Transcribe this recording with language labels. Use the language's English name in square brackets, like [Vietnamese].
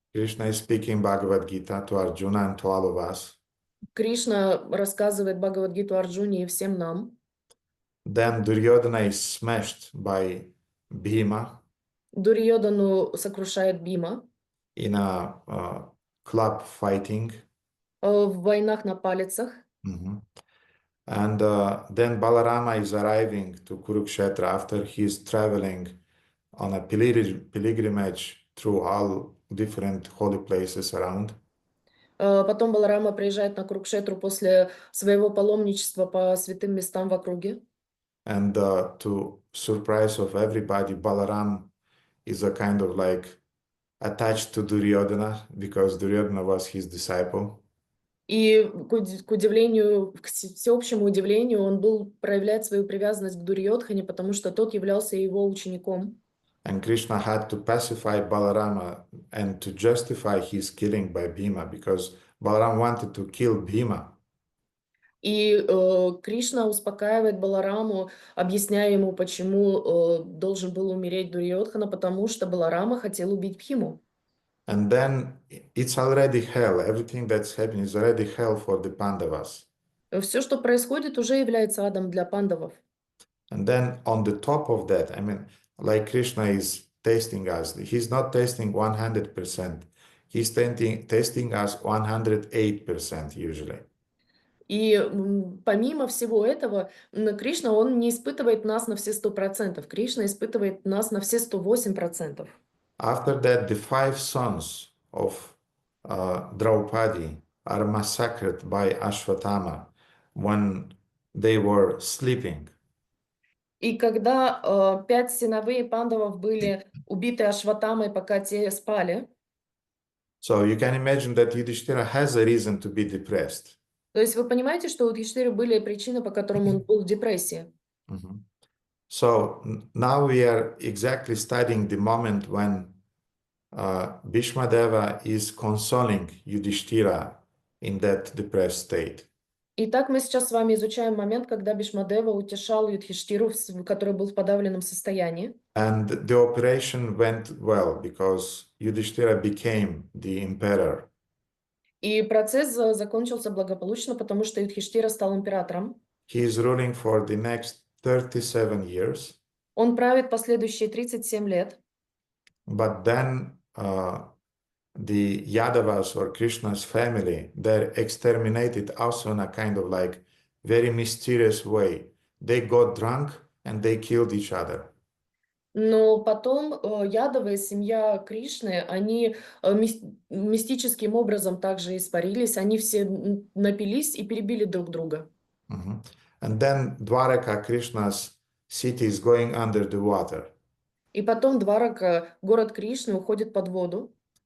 [English] Krishna is speaking Bhagavad Gita to Arjuna and to all of us. [Russian] Кришна рассказывает Бхагавад-гиту Арджуне и всем нам. [English] Then Duryodhana is smashed by Bhima. [Russian] Дурьёдану сокрушает Бима. [English] In a club fighting. [Russian] В войнах на палицах. [English] And then Balarama is arriving to Kurukshetra after he's traveling on a pilgrimage through all different holy places around. [Russian] Потом Баларама приезжает на Курукшетру после своего паломничества по святым местам в округе. [English] And to surprise of everybody, Balaram is a kind of like attached to Duryodhana because Duryodhana was his disciple. [Russian] И к удивлению, к всеобщему удивлению, он проявляет свою привязанность к Дурьёдхане, потому что тот являлся его учеником. [English] And Krishna had to pacify Balarama and to justify his killing by Bhima because Balaram wanted to kill Bhima. [Russian] И Кришна успокаивает Балараму, объясняя ему, почему должен был умереть Дурьёдхана, потому что Баларама хотел убить Бхиму. [English] And then it's already hell. Everything that's happening is already hell for the Pandavas. [Russian] Все, что происходит, уже является адом для пандавов. [English] And then on the top of that, I mean, like Krishna is testing us. He's not testing 100%. He's testing us 108% usually. [Russian] И помимо всего этого, Кришна, он не испытывает нас на все 100%. Кришна испытывает нас на все 108%. [English] After that, the 5 sons of Draupadi are massacred by Ashwatthama when they were sleeping. [Russian] И когда 5 сыновей Пандавов были убиты Ашватамой, пока те спали, [English] So you can imagine that Yudhishthira has a reason to be depressed. [Russian] то есть вы понимаете, что у Юдхиштхиры были причины, по которым он был в депрессии. Mhm. [English] So now we are exactly studying the moment when Bhishma Deva is consoling Yudhishthira in that depressed state. [Russian] Итак, мы сейчас с вами изучаем момент, когда Бишмадева утешал Юдхиштхиру, который был в подавленном состоянии. [English] And the operation went well because Yudhishthira became the emperor. [Russian] И процесс закончился благополучно, потому что Юдхиштхира стал императором. [English] He is ruling for the next 37 years. [Russian] Он правит последующие 37 лет. [English] But then the Yadavas or Krishna's family, they're exterminated also in a kind of like very mysterious way. They got drunk and they killed each other. [Russian] Но потом Ядовы, семья Кришны, они мистическим образом также испарились. Они все напились и перебили друг друга. Mhm. [English] And then Dwaraka, Krishna's city, is going under the water. [Russian] И потом Дварака, город Кришны, уходит под воду.